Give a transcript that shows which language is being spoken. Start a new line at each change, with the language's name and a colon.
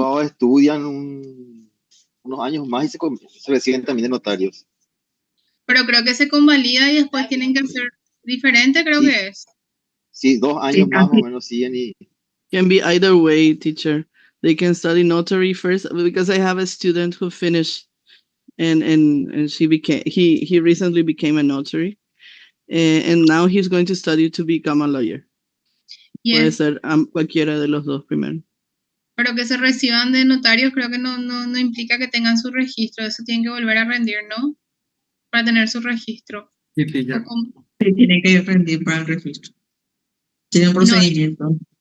Spanish: abogados estudian unos años más y se reciben también de notarios. Pero creo que se convalida y después tienen que hacer diferente, creo Sí. que es. Sí, 2 años más o menos siguen y
English: Can be either way, teacher. They can study notary first because I have a student who finished and he recently became a notary. And now he's going to study to become a lawyer.
Spanish: Puede
English: Yes,
Spanish: ser cualquiera de los dos primero. pero que se reciban de notarios creo que no implica que tengan su registro. Eso tienen que volver a rendir, ¿no? Para tener su registro. Sí, teacher. ¿O cómo? Sí, tiene que rendir para el registro. Tiene un procedimiento.